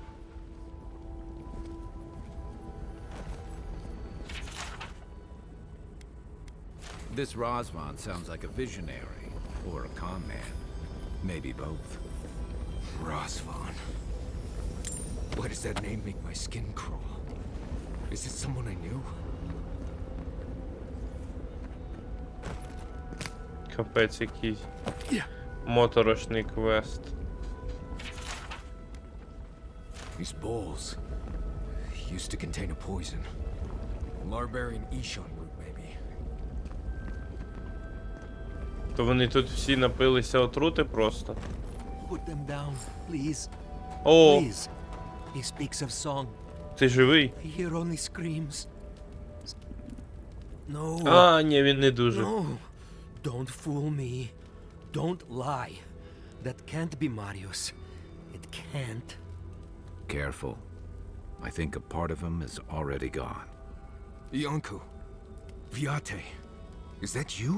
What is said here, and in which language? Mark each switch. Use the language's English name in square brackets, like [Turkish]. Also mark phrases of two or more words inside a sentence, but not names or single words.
[English] This Razvan sounds like a visionary, or a con man. Maybe both. Razvan. Why does that name make my skin crawl? Is it someone I knew? [Ukrainian] Капець якийсь моторошний квест. [English] These bowls used to contain a poison. Larbarian Ishon root, maybe. [Ukrainian] То вони тут всі напилися отрути просто. [English] Put them down, please. [Ukrainian] О, [English] Please. He speaks of song. [Ukrainian] ти живий? [English] I hear only screams. No. [Ukrainian] А, ні, він не дуже. [English] No. Don't fool me. Don't lie. That can't be Marius. It can't. Careful. I think a part of him is already gone. Yonku. Viate. Is that you?